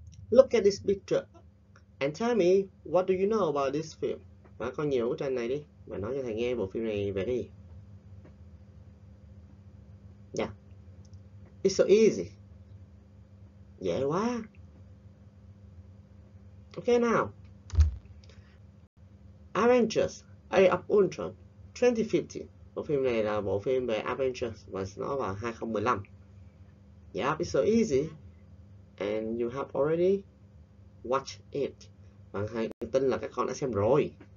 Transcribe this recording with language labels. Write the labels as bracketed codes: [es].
[en] Look at this picture and tell me what do you know about this film. [vi] Và con nhìn bức tranh này đi và nói cho thầy nghe bộ phim này về cái gì. [en] Yeah, it's so easy. [vi] Dễ quá. [en] Okay, now Avengers Age of Ultron 2015. [vi] Bộ phim này là bộ phim về Avengers và nó vào 2015. [en] Yeah, it's so easy and you have already watched it. [vi] Và hãy tin là các con đã xem rồi.